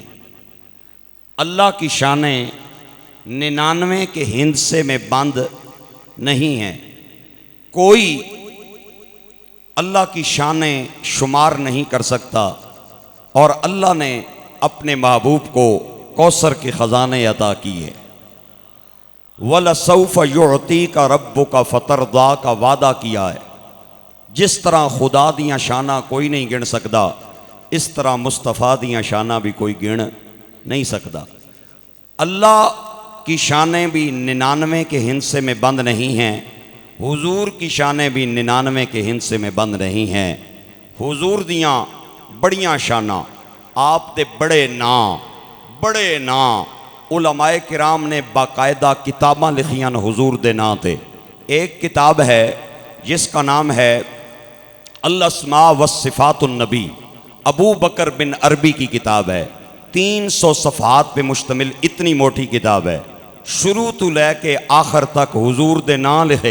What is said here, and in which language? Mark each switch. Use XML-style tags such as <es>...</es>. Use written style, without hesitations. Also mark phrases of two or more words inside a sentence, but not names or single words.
<ur>اللہ کی شانیں 99 کے ہندسے میں بند نہیں ہیں. کوئی اللہ کی شانیں شمار نہیں کر سکتا، اور اللہ نے اپنے محبوب کو کوثر کے خزانے عطا کیے.</ur> <ar>وَلَسَوْفَ يُعْطِيكَ رَبُّكَ فَتَرْضَىٰ</ar> <ur>کا وعدہ کیا ہے.</ur> <pa>جس طرح خدا دیاں شانہ کوئی نہیں گن سکتا، اس طرح مصطفیٰ دیاں شانہ بھی کوئی گن نہیں سکتا.</pa> <ur>اللہ کی شانیں بھی 99 کے ہندسے میں بند نہیں ہیں، حضور کی شانیں بھی 99 کے ہندسے میں بند نہیں ہیں.</ur> <pa>حضور دیاں بڑیاں شانہ، آپ دے بڑے نام علماء کرام نے باقاعدہ کتاباں لکھیاں حضور دے نام تے.</pa> <ur>ایک کتاب ہے جس کا نام ہے</ur> <ar>الاسماء والصفات النبی،</ar> <ur>ابو بکر بن عربی کی کتاب ہے. 300 صفحات پہ مشتمل اتنی موٹی کتاب ہے،</ur> <pa>شروع تو لے کے آخر تک حضور دے نام لکھے.</pa>